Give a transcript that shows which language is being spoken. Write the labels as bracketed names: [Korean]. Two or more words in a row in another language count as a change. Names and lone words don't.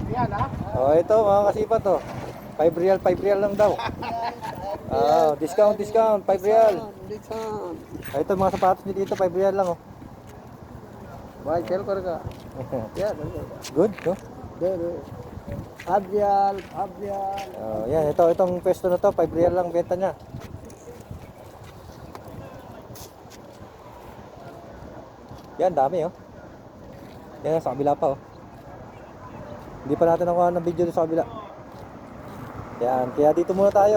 [Filipino] Oh, ito mga kasipat to. 5 real, 5 real lang daw. Ah, discount, 5 real. Ah, ito mga sapatos niyo dito, 5 real lang oh. [Hindi] भाई सेल करेगा यार [English] Good, no? [Hindi] दे दे हाफ रियाल [Filipino] Oh, yan, itong pwesto na to, 5 real lang benta niya. Yan, dami oh. Yan, sa kabila pa oh. Hindi pa natin nakuha ng video sa kabila. Yan, kaya dito muna tayo.